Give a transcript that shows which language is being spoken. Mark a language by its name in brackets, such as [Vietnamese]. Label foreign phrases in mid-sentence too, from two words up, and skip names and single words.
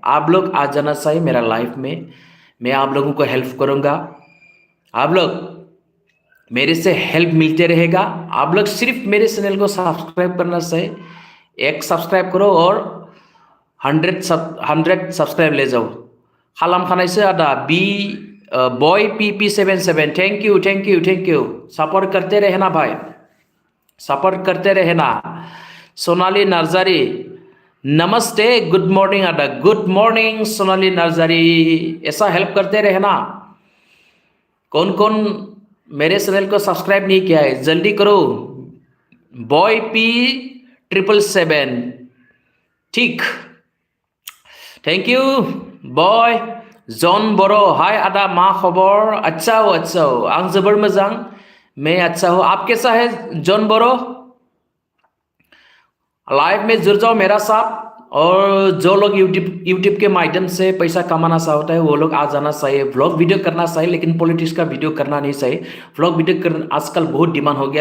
[Hindi] आप लोग आ जाना चाहिए मेरा लाइफ में। मैं आप लोगों को हेल्प करूंगा। आप लोग मेरे से हेल्प मिलते रहेगा। आप लोग सिर्फ मेरे चैनल को सब्सक्राइब करना चाहिए। एक सब्सक्राइब करो और 100 सब्सक्राइब ले जाओ। [Bodo] खालाम खानाइसो आदा [English] बी बॉय PP77, thank you thank you thank you. [Hindi] सपोर्ट करते रहना भाई, सपोर्ट करते रहना। [English] सोनाली नार्जारी, नमस्ते, good morning आदा, good morning सोनाली नार्जारी। [Hindi] ऐसा हेल्प करते रहना। कौन कौन मेरे चैनल को सब्सक्राइब नहीं किया है, जल्दी करो। [English] बॉय P777, ठीक, thank you boy. [Bodo] जन बरो, हाय आदा, मा खबर? [Hindi] अच्छा हो अच्छा हो, [Bodo] आं जोबोर मोजां, [Hindi] मैं अच्छा हूँ। आप कैसा है जॉन बोरो? लाइव में जुड़ जाओ मेरा साथ। और जो लोग यूट्यूब के माध्यम से पैसा कमाना चाहता है वो लोग आ जाना चाहिए। [English] vlog video [Hindi] करना चाहिए, लेकिन पॉलिटिक्स का वीडियो करना नहीं चाहिए। [English] vlog video [Hindi] कर आजकल बहुत डिमांड हो गया।